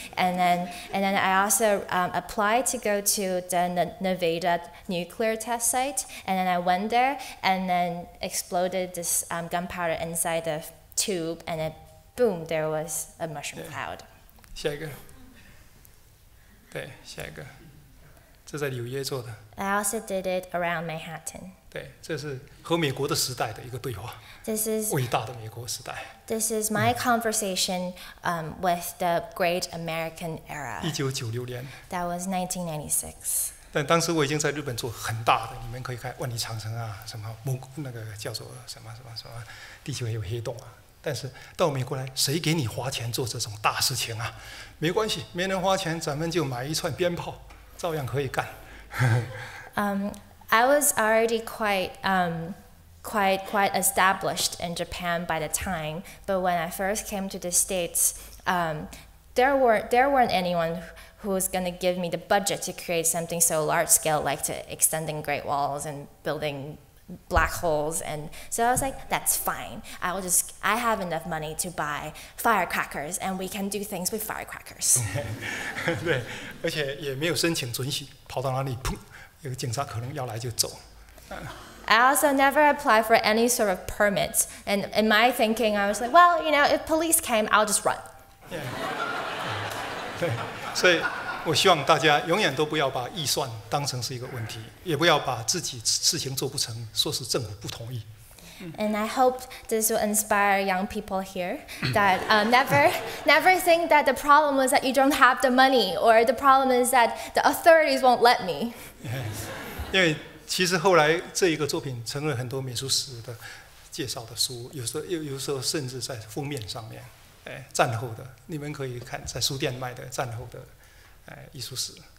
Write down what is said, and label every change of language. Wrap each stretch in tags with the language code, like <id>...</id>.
<en>And then I also applied to go to the Nevada nuclear test site, and then I went there and then exploded this gunpowder inside the tube, and then boom, there was a mushroom cloud.</en> <zh>下一个，对，下一个，这在纽约做的。</zh> <en>I also did it around Manhattan.</en> <zh>对，这是和美国的时代的一个对话。</zh> <en>This is</en> <zh>伟大的美国时代。</zh> <en>This is my conversation with the great American era.</en> <zh>1996年。</zh> <en>That was 1996.</en> <zh>但当时我已经在日本做很大的，你们可以看万里长城啊，什么那个叫做什么，地球也有黑洞啊。但是到美国来，谁给你花钱做这种大事情啊？没关系，没人花钱，咱们就买一串鞭炮，照样可以干。</zh> <en>I was already quite established in Japan by the time, but when I first came to the States, there weren't anyone who was going to give me the budget to create something so large scale, like to extending Great Walls and building black holes. And so I was like, that's fine. I have enough money to buy firecrackers, and we can do things with firecrackers.</en> <zh>对，而且也没有申请准许，跑到哪里砰，有个警察可能要来就走。</zh> <en>I also never applied for any sort of permits. And in my thinking, I was like, well, if police came, I'll just run.</en> <zh>对，所以我希望大家永远都不要把预算当成是一个问题，也不要把自己事情做不成说是政府不同意。</zh> <en>And I hope this will inspire young people here that never think that the problem is that you don't have the money, or the problem is that the authorities won't let me.</en> <zh>因为其实后来这一个作品成了很多美术史的介绍的书，有时候甚至在封面上面，战后的你们可以看在书店卖的战后的艺术史。</zh>